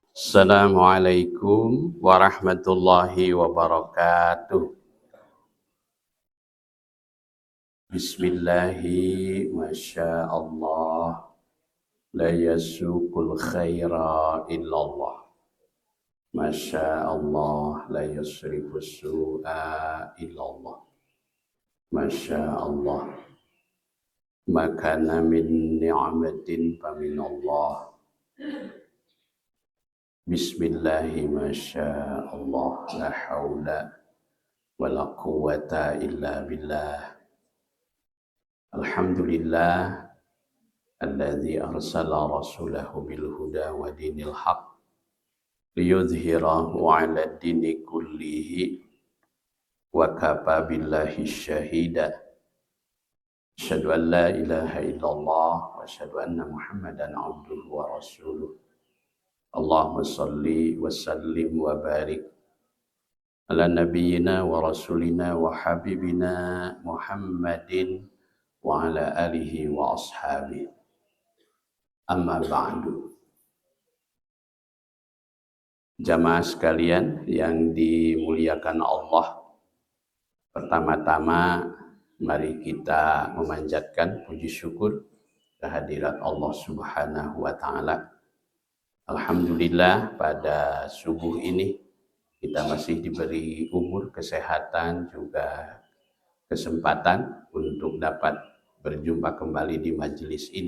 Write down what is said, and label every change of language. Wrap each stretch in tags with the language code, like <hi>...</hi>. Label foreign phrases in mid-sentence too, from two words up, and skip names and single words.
<ar>السلام عليكم ورحمة الله وبركاته. بسم الله ما شاء الله لا يسوق الخير إلا الله. ما شاء الله لا يصرف السوء إلا الله. ما شاء الله ما كان من نعمة فمن الله. بسم الله ما شاء الله لا حول ولا قوة إلا بالله. الحمد لله الذي أرسل رسوله بالهدى ودين الحق ليظهره على الدين كله وكفى بالله شهيدا. أشهد أن لا إله إلا الله وأشهد أن محمدا عبده ورسوله. اللهم صل وسلم وبارك على نبينا ورسولنا وحبيبنا محمد وعلى آله وأصحابه. أما بعد.</ar> <id>Jamaah sekalian yang dimuliakan Allah, pertama-tama mari kita memanjatkan puji syukur kehadirat</id> <ar>الله سبحانه وتعالى.</ar> <id>Alhamdulillah pada subuh ini kita masih diberi umur, kesehatan, juga kesempatan untuk dapat berjumpa kembali di majelis ini.</id>